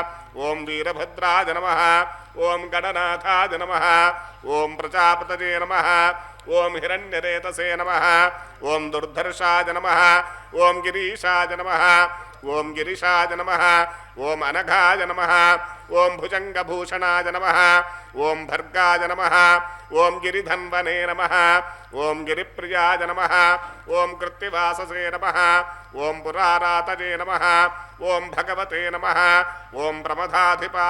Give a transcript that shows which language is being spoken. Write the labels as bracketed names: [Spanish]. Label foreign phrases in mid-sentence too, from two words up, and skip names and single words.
[Sanskrit] ॐ वीरभद्राय नमः ॐ गणनाथाय नमः ॐ प्रजापतये नमः ॐ हिरण्यरेतसे नमः ॐ दुर्धर्षाय नमः ॐ गिरीशाय नमः ॐ गिरिशाय नमः ॐ अनघाय नमः ఓం భుజంగభూషణాయ నమః ఓం భర్గాయ నమః ఓం గిరిధన్వనే నమః ఓం గిరిప్రియాయ నమః ఓం కృత్తివాససే నమః ఓం పురారాతజే నమః ఓం భగవతే నమః ఓం ప్రమదాధిపాయ